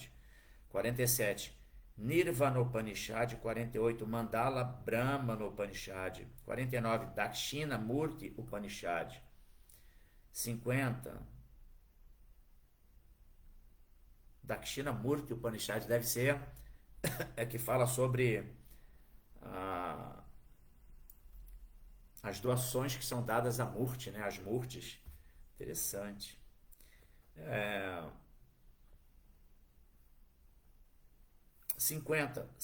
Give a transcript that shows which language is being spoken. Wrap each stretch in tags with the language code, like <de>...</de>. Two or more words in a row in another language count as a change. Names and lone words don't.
<pt>47. Nirvana Upanishad. 48. Mandala Brahmana Upanishad. 49. Dakshina Murti Upanishad. 50. Dakshina Murti Upanishad deve ser que fala sobre as doações que são dadas a Murti, né? As Murtis. Interessante. 50.</pt>